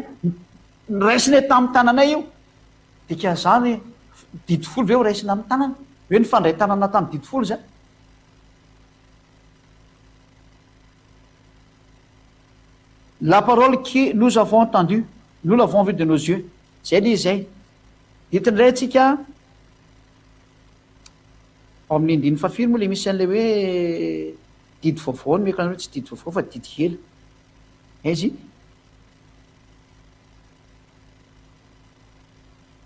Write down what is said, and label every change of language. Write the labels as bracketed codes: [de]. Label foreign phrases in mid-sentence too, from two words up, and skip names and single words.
[mg] Raisinay tamin'ny tananay io. Dika zany didifolo ve ho raisina amin'ny tanana. Hoe nifandray tanana tamin'ny didifolo zany. [fr] La parole que nous avons entendue, nous l'avons vue de nos yeux. [mg] Zay le zay. Ditindray atsika ao amin'ny andiny fahafiry moa le misy an'le hoe didy vaovao ny mekana hoe tsy didy vaovao fa didy kely. Izy.